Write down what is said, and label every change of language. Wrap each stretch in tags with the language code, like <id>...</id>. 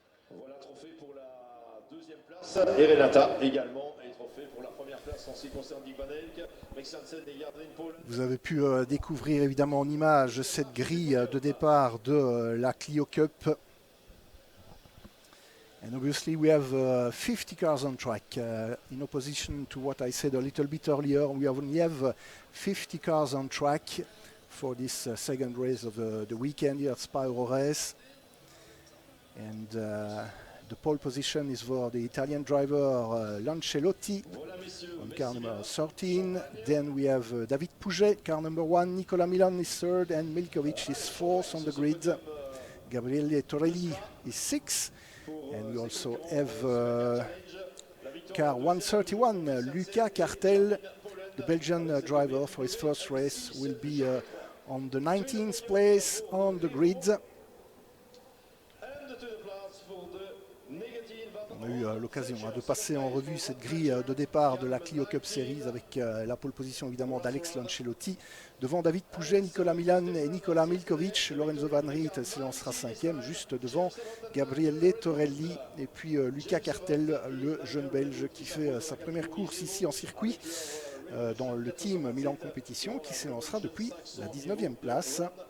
<fr>Voilà, trophée pour la deuxième place. Et Renata également. Et trophée pour la première place en ce qui concerne Dick Van Elk, Max Jansen et Jardine Polland. Vous avez pu découvrir évidemment en image cette grille de départ de la Clio Cup.</fr> <en>And obviously we have 50 cars on track. In opposition to what I said a little bit earlier, we only have 50 cars on track for this second race of the weekend here at Spa-Euroracing. And the pole position is for the Italian driver Lancelotti on car number 13. Then we have David Pouget, car number 1. Nicola Milan is 3rd and Milkovic is 4th on the grid. Gabriele Torelli is 6th. And we also have car 131, Luca Cartel, the Belgian driver for his first race, will be on the 19th place on the grid.</en> <fr>On a eu l'occasion de passer en revue cette grille de départ de la Clio Cup Series avec la pole position évidemment d'Alex Lancelotti. Devant David Pouget, Nicolas Milan et Nicolas Milkovic. Lorenzo Van Riet s'élancera 5e, juste devant Gabriele Torelli et puis Luca Cartel, le jeune Belge qui fait sa première course ici en circuit dans le team Milan Compétition, qui s'élancera depuis la 19e place.</fr>